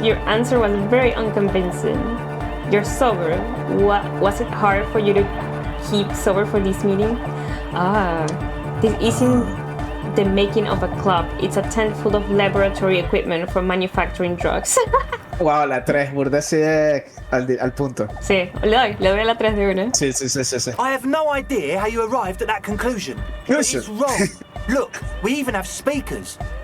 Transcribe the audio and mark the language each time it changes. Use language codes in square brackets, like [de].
[en] Your answer was very unconvincing. You're sober. Was it hard for you to keep sober for this meeting? This isn't the making of a club. It's a tent full of laboratory equipment for manufacturing drugs. [es] Wow, la 3, burda así al punto. Sí, le doy a la 3 de una. Sí. [en] I have no idea how you arrived at that conclusion. But it's wrong. Look, we even have speakers.